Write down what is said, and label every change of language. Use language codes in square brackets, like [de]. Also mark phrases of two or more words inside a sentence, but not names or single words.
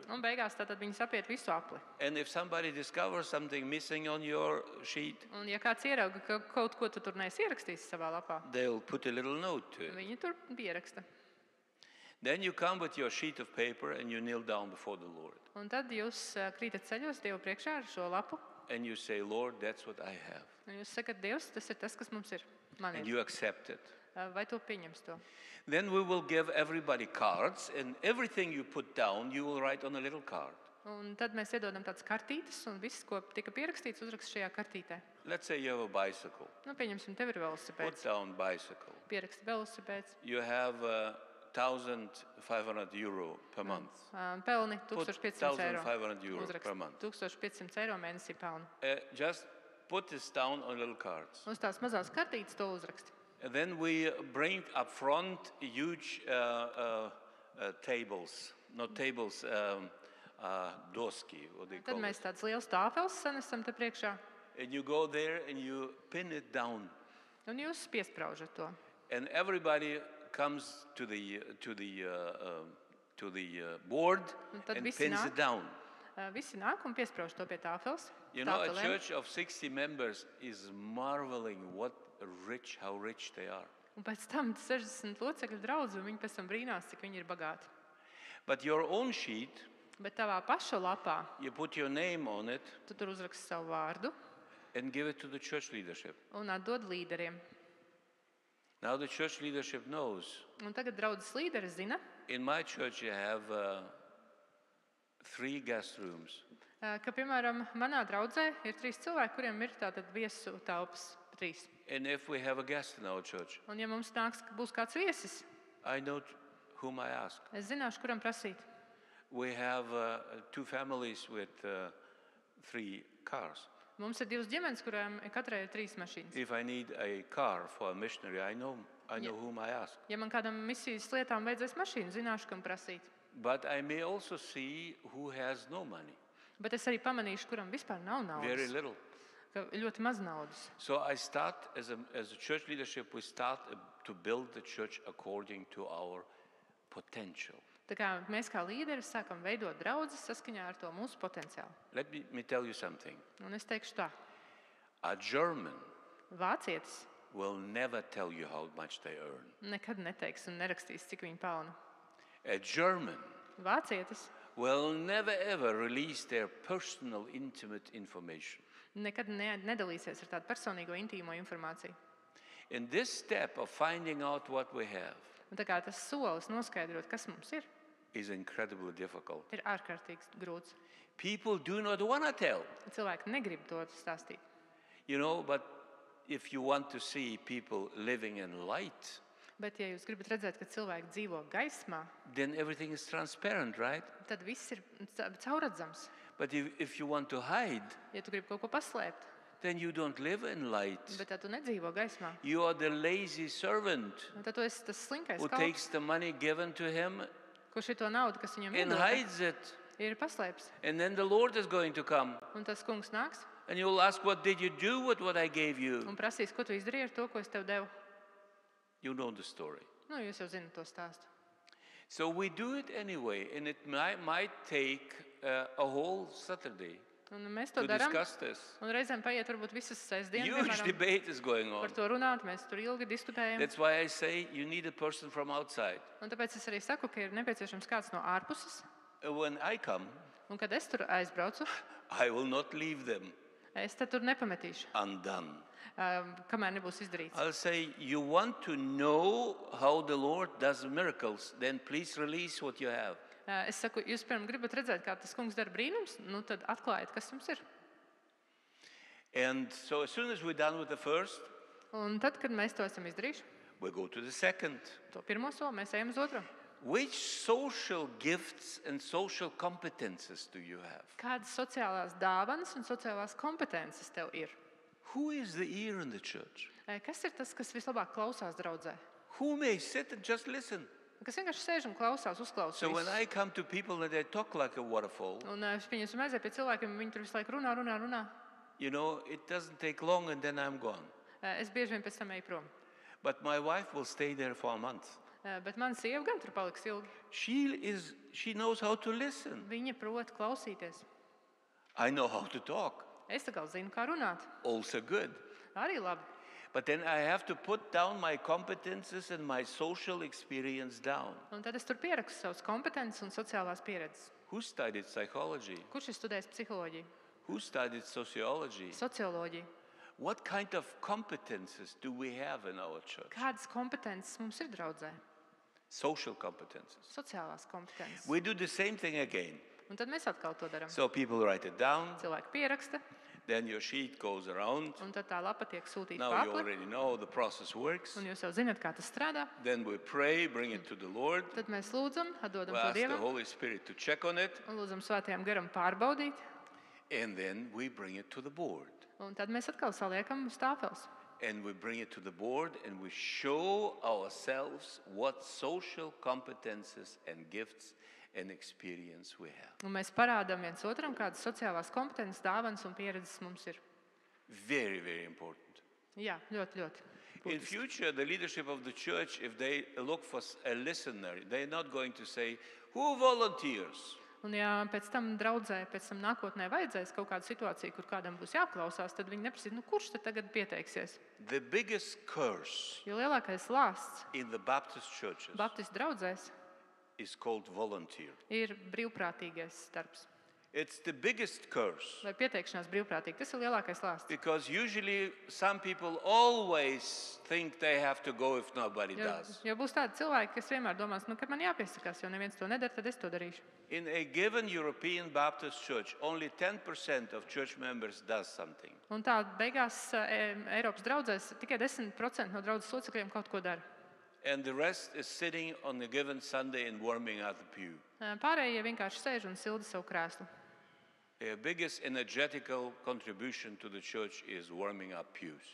[lv] Un beigās tātad viņi sapiet visu apli. [en] And if somebody discovers something missing on your sheet, [lv] Un ja kāds ierauga, ka kaut ko tu tur neesi ierakstījis savā lapā, [en] they'll put a little note to it. [lv] viņi tur pieraksta. [en] Then you come with your sheet of paper and you kneel down before the Lord. [lv] Un tad jūs krītat ceļos Dievu priekšā ar šo lapu. [en] and you say, Lord, that's what I have. [lv] Un jūs sakat, Dievs, tas ir tas, kas mums ir. Man [en] And [lv] ir. [en] you accept it. [lv] Vai tu pieņems to? [en] Then we will give everybody cards, and everything you put down, you will write on a little card. [lv] Un tad mēs iedodam tādas kartītes, un viss, ko tika pierakstīts, uzrakst šajā kartītē. [en] Let's say you have a bicycle. [lv] Nu, pieņemsim, tev ir [en] Put [lv] velosipēds. [en] down bicycle. [lv] Pieraksti velosipēds. [en] You have €1,500 per month. [lv] Pelni [en] Put [lv] 1500 eiro. [en] €1,500 per [lv] Uzrakst [en] month. [lv] 1500 eiro mēnesī pelnu. [en] Just put this down on little cards. [lv] Uz tās mazās kartītes to uzraksti. [en] And then we bring up front huge tables, not tables, doski, what they [lv] Tad [en] call [lv] mēs [en] it. [lv] tādas liels tāfeles sanesam te priekšā, [en] And you go there and you pin it down. [lv] un jūs piespraužat to. [en] And everybody comes to the board [lv] Un tad [en] and [lv] visi [en] pins [lv] nāk. [en] it down. [lv] Visi nāk un piesprauž to pie tāfeles. [en] You know, a [lv] Tāfelēm. [en] church of 60 members is marveling how rich they are. [lv] Un pēc tam 60 locekļu draudz, un viņi pēc tam brīnās, cik viņi ir bagāti. [en] But your own sheet, [lv] Bet tavā paša lapā [en] you put your name on it [lv] tu tur uzraksti savu vārdu [en] and give it to the church leadership. [lv] un atdod līderiem. [en] Now the church leadership knows. [lv] Un tagad draudzes līderis zina, [en] In my church, you have 3 guest rooms. [lv] ka, piemēram, manā draudzē ir 3 cilvēki, kuriem ir tātad viesu telpas 3. [en] And if we have a guest in our church, [lv] Un ja mums būs kāds viesis, [en] I know whom I ask. [lv] es zināšu, kuram prasīt. [en] We have 2 families with 3 cars. [lv] Mums ir 2 ģimenes, kurām katrai ir 3 mašīnas. [en] If I need a car for a missionary, I know whom I ask. [lv] Ja man kādam misijas lietām vajadzēs mašīnu, zināšu, kam prasīt. [en] But I may also see who has no money, [lv] Bet es arī pamanīšu, kuram vispār nav [en] very [lv] naudas. [en] little. [lv] Ka ļoti maz naudas. [en] So I start, as a church leadership, we start to build the church according to our potential. [lv] Tā kā mēs kā līderi sākam veidot draudzes saskaņā ar to mūsu potenciālu. [en] Let me tell you something. [lv] Un es teikšu tā, [en] A German [lv] vācietis [en] will never tell you how much they earn. [lv] nekad neteiks un nerakstīs, cik viņi pelna. [en] A German [lv] Vācietis [en] will never ever release their personal, intimate information. [lv] nekad nedalīsies ar tādu personīgo, intīmo informāciju. [en] In this step of finding out what we have [lv] Un tā kā tas solis noskaidrot, kas mums ir [en] incredibly difficult. [lv] ārkārtīgi grūts. [en] People do not want to tell, [lv] Cilvēki negrib to stāstīt. [en] but if you want to see people living in light, [lv] Bet, ja jūs gribat redzēt, ka cilvēki dzīvo gaismā, [en] then everything is transparent, right? [lv] tad viss ir caurredzams. [en] But if you want to hide, [lv] Ja tu gribi kaut ko paslēpt, [en] then you don't live in light. [lv] bet tad tu nedzīvo gaismā. [en] You are the lazy servant [lv] Un tad tu esi tas slinkais [en] who [lv] kalps, [en] takes the money given to him [lv] kurš to naudu, kas viņam [en] and [lv] iedota, [en] hides it. [lv] ir paslēpts. [en] And then the Lord is going to come [lv] Un tas kungs nāks [en] and you'll ask, what did you do with what I gave you? [lv] un prasīs, ko tu izdarīji ar to, ko es tev devu. [en] You know the story. [lv] Nu, jūs jau zinat to stāstu. [en] So we do it anyway, and it might take a whole Saturday [lv] Un mēs to [en] to [lv] darām. [en] discuss this. [lv] Un reizēm paiet varbūt visas sestdienas, [en] Huge [lv] piemēram, [en] debate is going [lv] par [en] on. [lv] to runāt. Mēs tur ilgi diskutējam. [en] That's why I say you need a person from outside. [lv] Un tāpēc es arī saku, ka ir nepieciešams kāds no ārpuses. [en] When I come, [lv] Un kad es tur aizbraucu, [en] I will not leave them [lv] es te tur nepametīšu, [en] undone. [lv] kamēr nebūs izdarīts. [en] I'll say, you want to know how the Lord does miracles, then please release what you have. [lv] Es saku, jūs pirms gribat redzēt, kā tas kungs dara brīnums, nu tad atklājiet, kas jums ir. [en] And so as soon as we're done with the first, [lv] Un tad, kad mēs to esam izdarījuši, [en] we go to the second. [lv] to pirmo soli, mēs ejam uz otro. [en] Which social gifts and social competences do you have? [lv] Kādas sociālās dāvanas un sociālās kompetences tev ir? [en] Who is the ear in the church? [lv] Kas ir tas, kas vislabāk klausās draudzē? [en] Who may sit and just listen? [lv] Kas vienkārši sēž un klausās, uzklausa [en] So when [lv] visus. [en] I come to people and they talk like a waterfall, [lv] Un es pieņemsim aiziet pie cilvēkiem, viņi tur visu laiku runā. [en] it doesn't take long and then I'm gone. [lv] Es bieži vien pēc tam eju prom. [en] But my wife will stay there for a month. [lv] Bet mana sieva gan tur paliks ilgi. [en] She knows how to listen. [lv] Viņa prot klausīties. [en] I know how to talk. [lv] Es tā kā zinu, kā runāt. [en] Also good. [lv] Arī labi. [en] But then I have to put down my competences and my social experience down. [lv] Un tad es tur pierakstu savas kompetences un sociālās pieredzes. [en] Who studied psychology? [lv] Kurš ir studējis psiholoģiju? [en] Who studied sociology? [lv] Socioloģija. [en] What kind of competences do we have in our church? [lv] Kādas kompetences mums ir draudzē? [en] Social competences. [lv] Sociālās kompetences. [en] We do the same thing again. [lv] Un tad mēs atkal to darām. [en] So people write it down, [lv] Cilvēki pieraksta, [en] then your sheet goes around. [lv] un tad tā lapa tiek sūtīta [en] Now you [lv] pa apli. [en] already know how the process works. [lv] Un jūs jau zināt, kā tas strādā. [en] Then we pray, bring it to the Lord. [lv] Tad mēs lūdzam, atdodam [en] We [lv] to [en] ask the [lv] Dievam [en] Holy Spirit to check on it. [lv] un lūdzam Svētajam garam pārbaudīt. [en] And then we bring it to the board. [lv] Un tad mēs atkal saliekam uz tāfeles. [en] And we bring it to the board and we show ourselves what social competences and gifts and experience we have. [lv] Un mēs parādām viens otram, kādas sociālās kompetences, dāvanas un pieredzes mums ir. [en] Very, very important. [lv] Jā, ļoti. [en] In [lv] būtiski. [en] future, the leadership of the church, if they look for a listener, they're not going to say, who volunteers? [lv] Un ja pēc tam draudzē, pēc tam nākotnē vajadzēs kaut kādu situāciju, kur kādam būs jāklausās, tad viņi neprasīs, kurš tad tagad pieteiksies. [en] The biggest curse [lv] Jo lielākais lāsts [en] in the Baptist churches [lv] Baptistu draudzēs [en] is called volunteer. [lv] ir brīvprātīgais darbs. [en] It's the biggest curse [lv] Vai pieteikšanās brīvprātīgi, tas ir lielākais lāsts. [en] because usually some people always think they have to go if nobody does. [lv] Jo būs tādi cilvēki, kas vienmēr domās, ka man jāpiesakās, jo neviens to nedara, tad es to darīšu. [en] In a given European Baptist church, only 10% of church members does something. [lv] Un tā beigās Eiropas draudzēs tikai 10% no draudzes locekļiem kaut ko dara. [en] And the rest is sitting on a given Sunday and warming up the pew. [lv] Pārējie vienkārši sēž un silda savu krēslu. [en] Their biggest energetical contribution to the church is warming up pews.